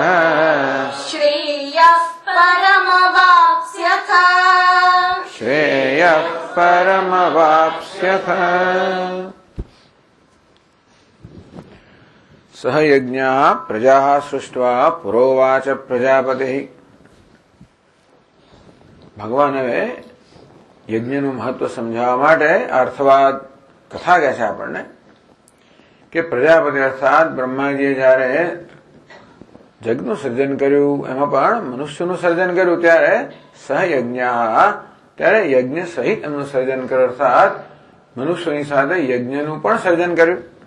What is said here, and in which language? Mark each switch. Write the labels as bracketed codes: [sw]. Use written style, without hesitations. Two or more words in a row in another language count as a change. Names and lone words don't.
[sa] श्रेयः परमवाप्स्यथ श्रेयः परमवाप्स्यथ सह यज्ञा प्रजा सृष्ट्वा पुरोवाच प्रजापति [gu] ભગવાન હવે યજ્ઞનું મહત્વ સમજાવવા માટે અર્થવાદ કથા કહે છે આપણને કે પ્રજાપતિ અર્થાત બ્રહ્માજીએ જયારે જગનું સર્જન કર્યું એમાં પણ મનુષ્યનું સર્જન કર્યું ત્યારે સહયજ્ઞા ત્યારે યજ્ઞ સહિત એમનું સર્જન કર્યું અર્થાત મનુષ્યોની સાથે યજ્ઞનું પણ સર્જન કર્યું